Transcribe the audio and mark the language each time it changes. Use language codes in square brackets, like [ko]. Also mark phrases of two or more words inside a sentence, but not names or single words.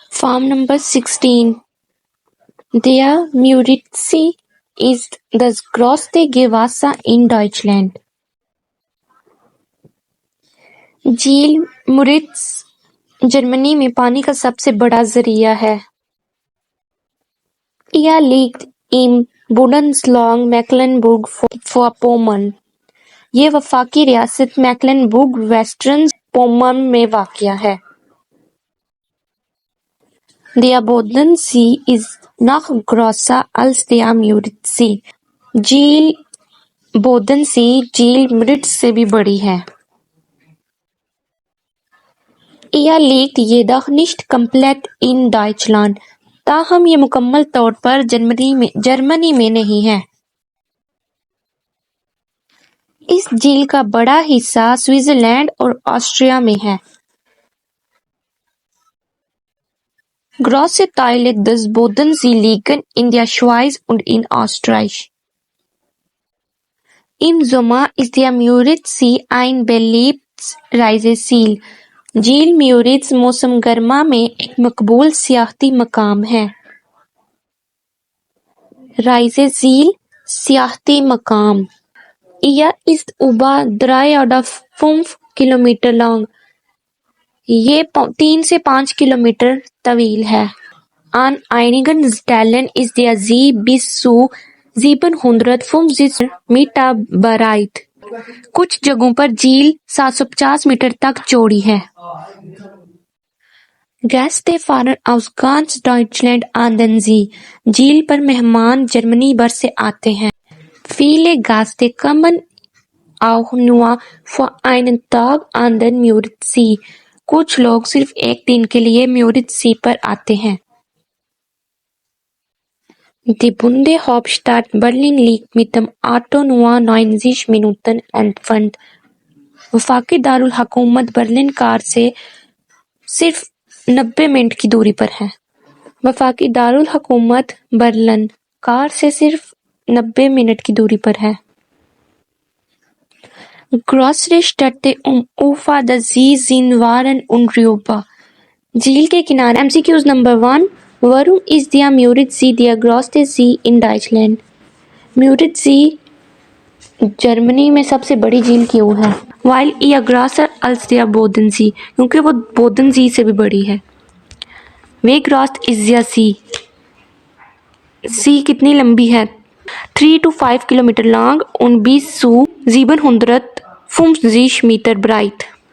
[en] Farm number 16. [de] Der Müritzsee ist das größte Gewässer in Deutschland. [ur] جھیل مورتس جرمنی میں پانی کا سب سے بڑا ذریعہ ہے. [de] Er liegt im Bundesland Mecklenburg-Vorpommern. [ur] یہ وفاقی ریاست میکلنبرگ ویسٹرن پومرن میں واقع ہے. [de] Der Bodensee ist noch größer als der Müritzsee. [ur] جھیل بودنسی جھیل مرت سے بھی بڑی ہے. [de] Er liegt jedoch nicht komplett in Deutschland. [ur] تاہم یہ مکمل طور پر جرمنی میں نہیں ہے. اس جھیل کا بڑا حصہ سوئٹزرلینڈ اور آسٹریا میں ہے. [de] Große Teile des Bodensee liegen in der Schweiz und in Österreich. Im Sommer ist der Müritzsee ein beliebtes Reiseziel. [ur] جھیل میورتس موسم گرما میں ایک مقبول سیاحتی مقام ہے. Reiseziel سیاحتی مقام. [de] Er ist über 3,5 Kilometer lang. [ur] یہ 3 سے 5 کلومیٹر طویل ہے. [de] An einigen Stellen ist der See bis zu 750 Meter breit. [ur] کچھ جگہوں پر جھیل 750 میٹر تک چوڑی ہے. [de] Gäste fahren aus ganz Deutschland an den See. [ur] جھیل پر مہمان جرمنی بھر سے آتے ہیں. [de] Viele Gäste kommen auch nur für einen Tag an den Müritzsee. [ur] کچھ لوگ صرف ایک دن کے لیے میورتسی پر آتے ہیں. [de] Die Bundeshauptstadt Berlin liegt mit dem Auto nur 90 Minuten entfernt. [ur] وفاقی دارالحکومت برلن کار سے صرف 90 منٹ کی دوری پر ہے. وفاقی دارالحکومت برلن کار سے صرف 90 منٹ کی دوری پر ہے. [de] Größere Städte Ufer des Sees sind Waren und Rüber. [ur] جھیل کے کنارے. [en] MCQs number 1. [de] Warum ist der Müritzsee der größte See in Deutschland? [ur] Müritzsee جرمنی میں سب سے بڑی جھیل کیوں ہے? [de] Weil er größer als der Bodensee. [ur] کیونکہ وہ بودنسی سے بھی بڑی ہے. [de] Wie groß ist der See? See [ur] کتنی لمبی ہے? [de] 3 to 5 Kilometer lang und bis zu 750 Meter breit.